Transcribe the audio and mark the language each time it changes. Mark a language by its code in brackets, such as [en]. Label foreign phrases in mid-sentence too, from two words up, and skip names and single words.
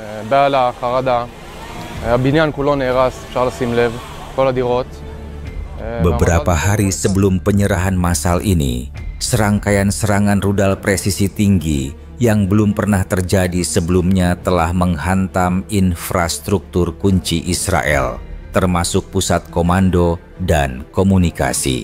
[he] בהלה, חרדה. הבניין כולו נהרס, אפשר לשים לב, כל הדירות. [id] Beberapa hari sebelum penyerahan massal ini, serangkaian serangan rudal presisi tinggi yang belum pernah terjadi sebelumnya telah menghantam infrastruktur kunci Israel, termasuk pusat komando dan komunikasi.